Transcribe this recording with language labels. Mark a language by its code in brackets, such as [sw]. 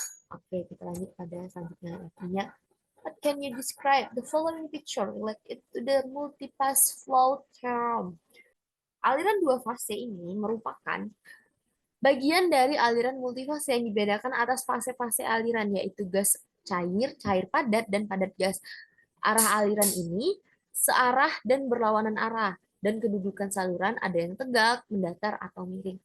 [id] Oke, kita lanjut pada selanjutnya. [en] Artinya, what can you describe the following picture related to the multipass flow theorem? [id] Aliran dua fase ini merupakan bagian dari aliran multifase yang dibedakan atas fase-fase aliran, yaitu gas cair, cair padat, dan padat gas. Arah aliran ini searah dan berlawanan arah, dan kedudukan saluran ada yang tegak, mendatar, atau miring.